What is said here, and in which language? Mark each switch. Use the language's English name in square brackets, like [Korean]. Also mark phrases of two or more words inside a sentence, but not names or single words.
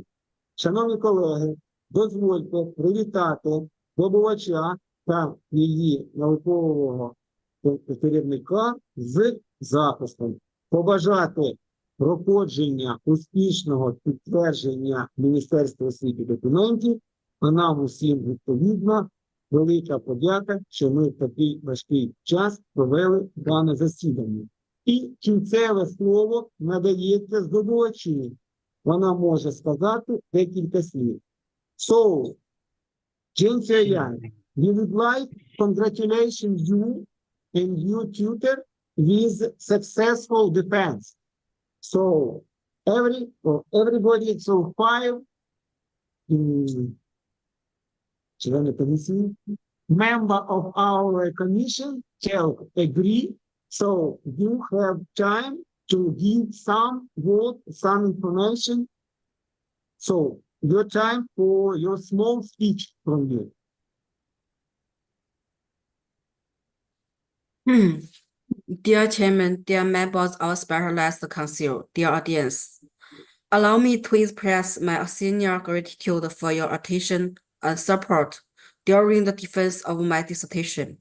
[Ukrainian] Шановні колеги, дозвольте привітати здобувача та її наукового керівника з захистом, побажати проходження успішного підтвердження Міністерства освіти документів, а нам усім відповідно велика подяка, що ми в такий важкий час провели дане засідання. І кінцеве слово надається здобувачі. Вона може сказати декілька слів. [English] So, ЧЄНЬ ЦЯОЯНЬ, we would like to congratulate you and your tutor with successful defense. So, everybody, so 5 [Ukrainian] члени комісії, [English] member of our commission shall agree. So, you have time to give some word, some information. So, your time for your small speech from you. Dear Chairman, dear members of Specialized Council, dear audience, allow me to express my sincere gratitude for your attention and support during the defense of my dissertation.